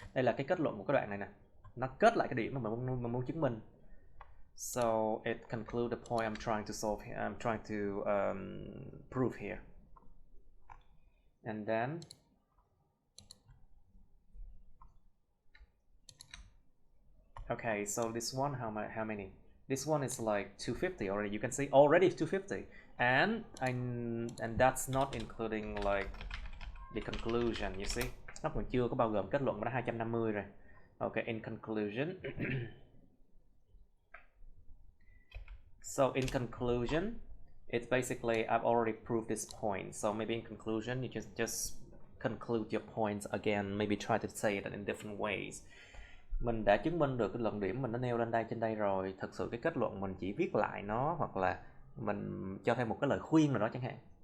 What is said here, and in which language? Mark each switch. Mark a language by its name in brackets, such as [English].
[Vietnamese] Đây là cái kết luận của cái đoạn này nè. Nó kết lại cái điểm mà mình muốn chứng minh. [English] So it concludes the point I'm trying to prove here. And then okay, so this one, how many? This one is like 250 already. You can see already 250, and that's not including like the conclusion. You see, [Vietnamese] nó còn chưa có bao gồm kết luận, mà nó 250 rồi. [English] Okay, in conclusion. So in conclusion, it's basically I've already proved this point. So maybe in conclusion, you just conclude your points again. Maybe try to say it in different ways. [Vietnamese] Mình đã chứng minh được cái luận điểm mình đã nêu lên trên đây rồi. Thực sự cái kết luận mình chỉ viết lại nó, hoặc là mình cho thêm một cái lời khuyên nào đó chẳng hạn.